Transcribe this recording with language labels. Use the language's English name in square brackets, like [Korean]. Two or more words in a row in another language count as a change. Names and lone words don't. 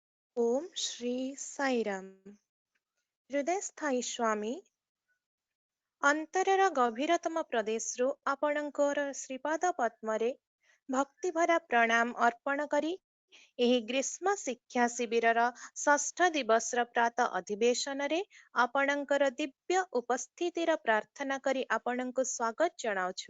[Odia] ଓମ୍ ଶ୍ରୀ ସାଈରାମ। ହୃଦୟସ୍ଥାୟୀ ସ୍ୱାମୀ ଅନ୍ତରର ଗଭୀରତମ प्रदेशରୁ ଆପଣଙ୍କର ଶ୍ରୀପାଦ ପଦ୍ମରେ ଭକ୍ତିଭରା ପ୍ରଣାମ ଅର୍ପଣ କରି ଏହି ଗ୍ରୀଷ୍ମ ଶିକ୍ଷା ଶିବିରର ଷଷ୍ଠ ଦିବସର ପ୍ରାତ ଅଧିବେଶନରେ ଆପଣଙ୍କର ଦିବ୍ୟ ଉପସ୍ଥିତିର ପ୍ରାର୍ଥନା କରି ଆପଣଙ୍କୁ ସ୍ୱାଗତ ଜଣାଉଛୁ।